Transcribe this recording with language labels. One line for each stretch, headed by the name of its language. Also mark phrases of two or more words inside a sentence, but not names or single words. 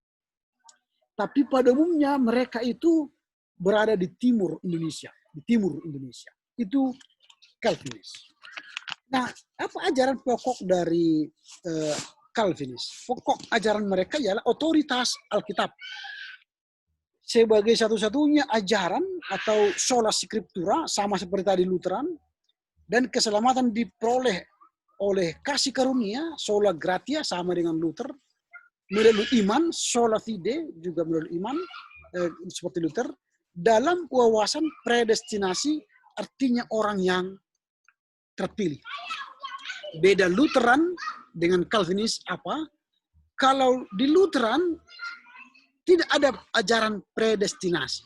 Indonesian: Tapi pada umumnya mereka itu berada di timur Indonesia. Itu Calvinis. Nah, apa ajaran pokok dari Calvinis? Pokok ajaran mereka ialah otoritas Alkitab. Sebagai satu-satunya ajaran atau
Latin: sola scriptura,
Indonesian: sama seperti tadi Lutheran, dan keselamatan diperoleh oleh kasih karunia,
Latin: sola gratia,
Indonesian: sama dengan Luther, melalui iman,
Latin: sola fide,
Indonesian: juga melalui iman, seperti Luther, dalam wawasan predestinasi, artinya orang yang terpilih. Beda Lutheran dengan Calvinis apa? Kalau di Lutheran tidak ada ajaran predestinasi.